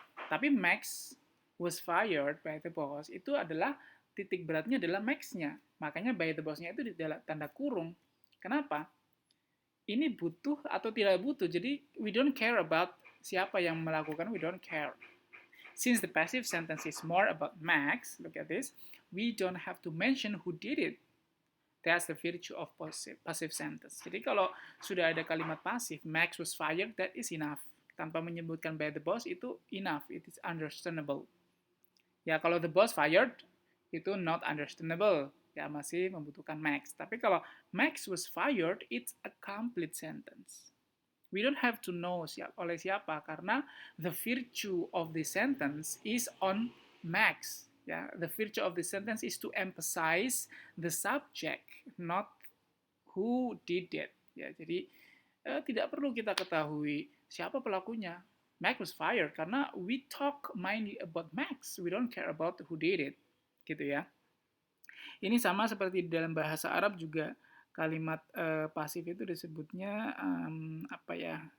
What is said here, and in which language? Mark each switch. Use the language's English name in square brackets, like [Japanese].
[Indonesian] Tapi [English] Max was fired by the boss [Indonesian] itu adalah titik beratnya adalah Max-nya. Makanya by the boss-nya itu di dalam tanda kurung. Kenapa? Ini butuh atau tidak butuh. [English] Jadi we don't care about [Indonesian] siapa yang melakukan, [English] we don't care. Since the passive sentence is more about Max, look at this, we don't have to mention who did it. That's the virtue of passive sentence. [Indonesian] Jadi kalau sudah ada kalimat pasif, [English] Max was fired, that is enough. [Indonesian] Tanpa menyebutkan [English] by the boss, itu enough, it is understandable. [Indonesian] Ya, kalau [English] the boss fired, [Indonesian] itu [English] not understandable, [Indonesian] ya, masih membutuhkan Max. Tapi kalau [English] Max was fired, it's a complete sentence. We don't have to know [Indonesian] oleh siapa, karena [English] the virtue of the sentence is on Max. Ya, the virtue of the sentence is to emphasize the subject, not who did it. [Indonesian] Ya, jadi tidak perlu kita ketahui siapa pelakunya. [English] Max was fired karena we talk mainly about Max. We don't care about who did it. [Indonesian] Gitu ya. Ini sama seperti di dalam bahasa Arab juga kalimat pasif itu disebutnya apa ya?